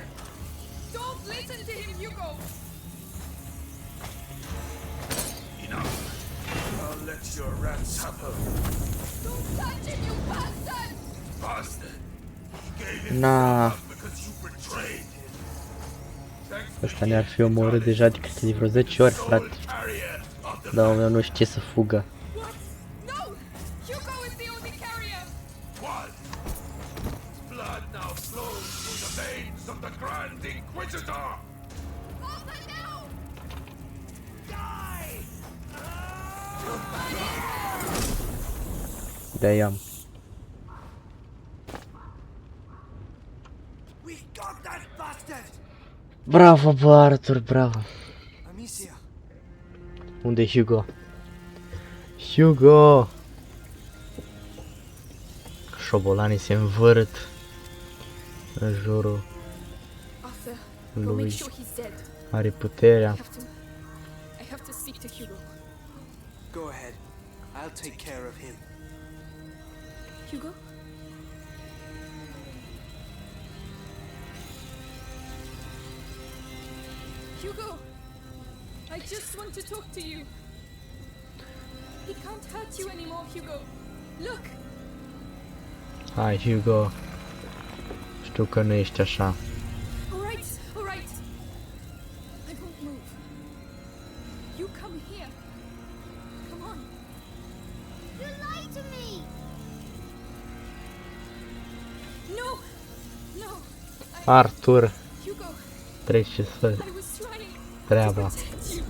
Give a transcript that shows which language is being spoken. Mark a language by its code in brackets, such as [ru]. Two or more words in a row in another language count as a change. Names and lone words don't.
[en] Don't listen to him, Hugo! Enough. I'll let your rats have her. Don't touch him, you bastard! Bastard. He gave him Nah. because you betrayed him. Thanks [ro] Ăsta ne-ar fi omorât deja de câte de vreo 10 ori, frate. [en] soul carrier of the [ro] Dar omul meu nu știe să fugă. [en] What? No! Hugo is the only carrier! What? Blood now flows through the veins of the Grand Inquisitor! Arthur, no! Die! [ro] De-aia. [en] We got that bastard! [ro] Bravo, bă, Arthur, bravo. Amicia, Unde e Hugo? Hugo! Șobolanii se învârt în jurul [en] Arthur, go make [ro] lui. [en] sure he's dead. [ro] Are puterea. [en] I have to speak to Hugo. go ahead. I'll take care of him. Hugo? Hugo! I just want to talk to you. He can't hurt you anymore, Hugo. Look! [ro] Hai, Hugo. Știu că nu ești așa. [en] Alright, alright. I won't move. You come here. Come on. You lied to me. No! No! Arthur, Hugo, [ro] trece să [en] I was trying [ro] treaba. [en] to protect you.